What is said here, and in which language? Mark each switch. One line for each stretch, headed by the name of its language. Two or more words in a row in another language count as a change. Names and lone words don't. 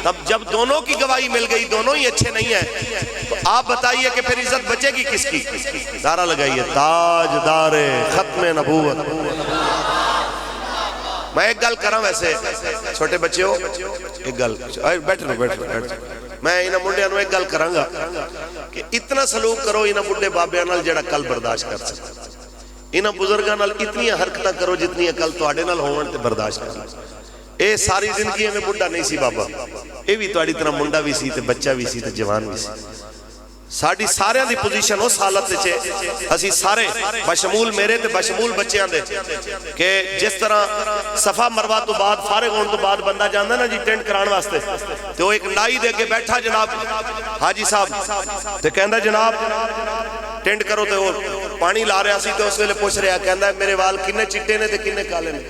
Urdu: تب جب دونوں کی گواہی مل گئی دونوں ہی اچھے نہیں ہیں، تو آپ بتائیے کہ پھر عزت بچے گی کس کی؟ نعرہ لگائیے تاجدار ختم نبوت.
Punjabi: میں ایک گل کراں، ویسے چھوٹے بچے ہو ایک گل بیٹھ میں انہاں منڈیاں نو ایک گل کراں گا کہ اتنا سلوک کرو انہاں بڈھے بابیاں نال جڑا کل برداشت کر سکتا. انہاں بزرگاں نال اتنی حرکتاں کرو جتنی کل تواڈے نال ہون تے برداشت کر. اے ساری زندگی میں بڈھا نہیں سی بابا، اے بھی تواڈی طرح منڈا بھی سی تے بچہ بھی سی تے جوان بھی سی. ساڑی سارے دی پوزیشن اس حالت چھے اسی سارے بشمول میرے تے بشمول بچیاں دے کہ جس طرح صفا مروہ تو بعد فارغ ہون تو بعد بندہ جاندہ نا جی ٹینٹ کران واسطے، تو وہ ایک نائی دے کے بیٹھا جناب حاجی صاحب تے کہندہ جناب ٹینٹ کرو تے وہ پانی لا رہا سی تو اس ویلے پوچھ رہا کہندہ ہے میرے وال کنے چٹے نے تے کنے کالے نے.